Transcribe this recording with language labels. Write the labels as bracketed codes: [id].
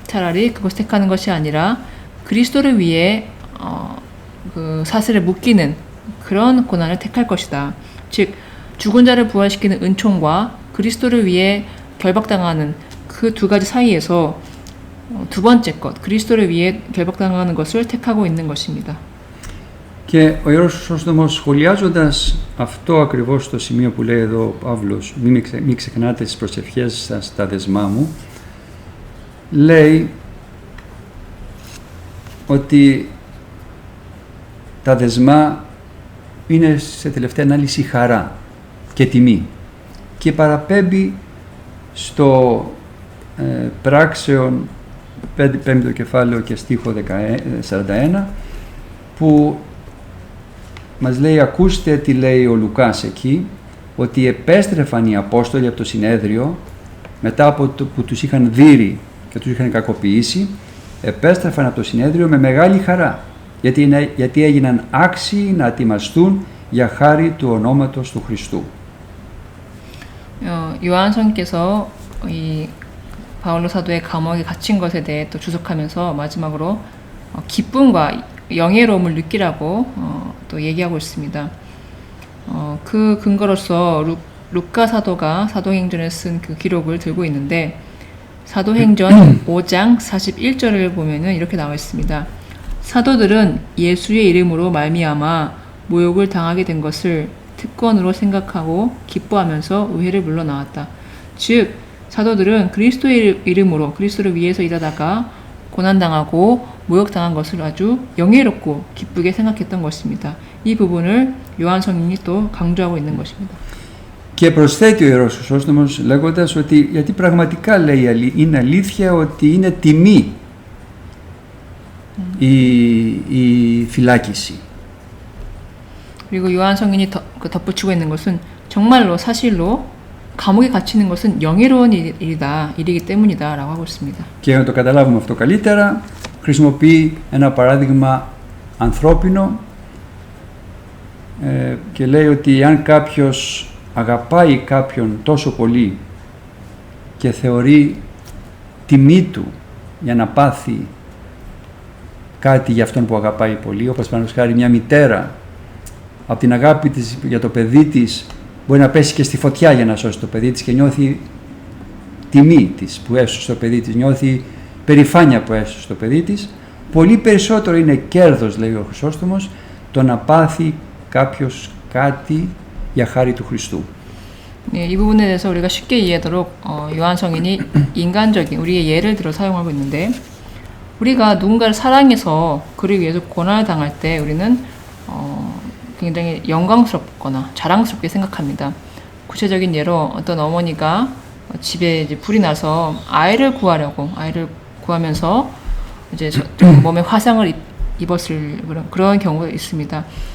[ko] 차라리 그것을 택하는 것이 아니라 그리스도를 위해 그 사슬을 묶이는 그런 고난을 택할 것이다. 즉 죽은 자를 부활시키는 은총과 그리스도를 위해 결박당하는 그 두 가지 사이에서 두 번째 것, 그리스도를 위해 결박당하는 것을 택하고 있는 것입니다. [el] Και ο Ιερός Χρυσόστομος, σχολιάζοντας αυτό ακριβώς το σημείο που λέει εδώ ο Παύλος, μην ξεχνάτε τις προσευχές σας τα δεσμά μου, λέει ότι τα δεσμά είναι σε τελευταία ανάλυση χαρά και τιμή και παραπέμπει στο πράξεων 5ο κεφάλαιο και στίχο 41, που μας λέει, ακούστε τι λέει ο Λουκάς εκεί, ότι επέστρεφαν οι Απόστολοι από το συνέδριο, μετά από το που τους είχαν δείρει και τους είχαν κακοποιήσει, επέστρεφαν από το συνέδριο με μεγάλη χαρά, γιατί έγιναν άξιοι να ετοιμαστούν για χάρη του ονόματος του Χριστού. [ko] 요한성께서 이 바울로 사도의 감옥에 갇힌 것에 대해 또 주석하면서 마지막으로 기쁨과 영예로움을 느끼라고 또 얘기하고 있습니다. 그 근거로서 루카 사도가 사도행전에 쓴 그 기록을 들고 있는데, 사도행전 5장 41절을 보면은 이렇게 나와 있습니다. 사도들은 예수의 이름으로 말미암아 모욕을 당하게 된 것을 특권으로 생각하고 기뻐하면서 의회를 물러나왔다. 즉 사도들은 그리스도의 이름으로 그리스도를 위해서 일하다가 고난당하고 모욕당한 것을 아주 영예롭고 기쁘게 생각했던 것입니다. 이 부분을 요한 성인이 또 강조하고 있는 것입니다. [el] Και προσθέτει ο Ιερός Χρυσόστομος λέγοντας ότι, γιατί πραγματικά λέει, είναι αλήθεια ότι είναι τιμή η φυλάκιση. [ko] 그리고 요한 성인이 덧붙이고 있는 것은 정말로 사실로 감옥에 갇히는 것은 영예로운 일이기 때문이다라고 하고 있습니다. [el] Και για να το καταλάβουμε αυτό καλύτερα, χρησιμοποιεί ένα παράδειγμα ανθρώπινο και λέει ότι αν κάποιος αγαπάει κάποιον τόσο πολύ και θεωρεί τιμή του για να πάθει κάτι για αυτόν που αγαπάει πολύ, όπως παραδείγματος χάρη μια μητέρα από την αγάπη της για το παιδί της μπορεί να πέσει και στη φωτιά για να σώσει το παιδί της και νιώθει τιμή της που έσωσε το παιδί της, νιώθει περηφάνεια που έσωσε το παιδί της, πολύ περισσότερο είναι κέρδος, λέει ο Χρυσόστομος, το να πάθει κάποιος κάτι για χάρη του Χριστού. [ko] 네, 이 부분에 대해서 우리가 쉽게 이해하도록 요한 성인이 인간적인 우리의 예를 들어 사용하고 있는데, 우리가 누군가를 사랑해서 그를 위해서 고난을 당할 때 우리는 굉장히 영광스럽거나 자랑스럽게 생각합니다. 구체적인 예로 어떤 어머니가 집에 이제 불이 나서 아이를 구하면서 이제 몸에 화상을 입었을 그런 경우가 있습니다.